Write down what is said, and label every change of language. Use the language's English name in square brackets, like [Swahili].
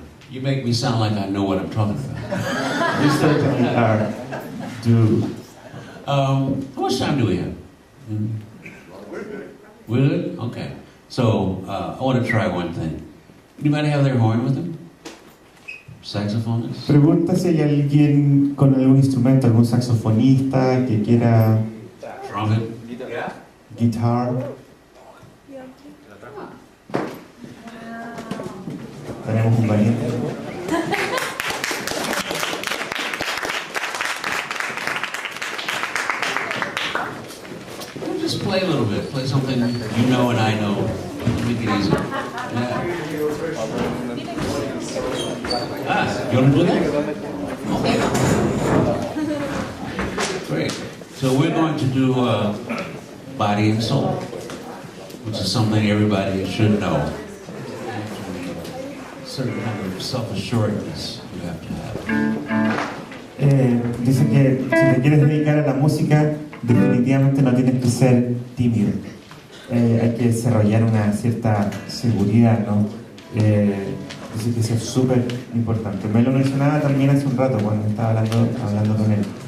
[English] You make me sound like I know what I'm talking about. You certainly do. How much time do we have? We're good? Okay. So, I want to try one thing. Anybody have their horn with them? Saxophonist? [Spanish] Pregunta si hay alguien con algún instrumento, algún saxofonista que quiera... [English] Trumpet? Guitar. [Spanish] Tenemos un valiente. [English] Just play a little bit. Play something you know and I know. Make it easy. Yeah. You want to do that? Okay. Great. So we're going to do Body and Soul, which is something everybody should know. Certain kind of self-assuredness you have to have. [Spanish] Dice que si te quieres dedicar a la música, definitivamente no tienes que ser tímido. Hay que desarrollar una cierta seguridad, ¿no? Dice que eso es súper importante. Me lo mencionaba también hace un rato cuando estaba hablando con él.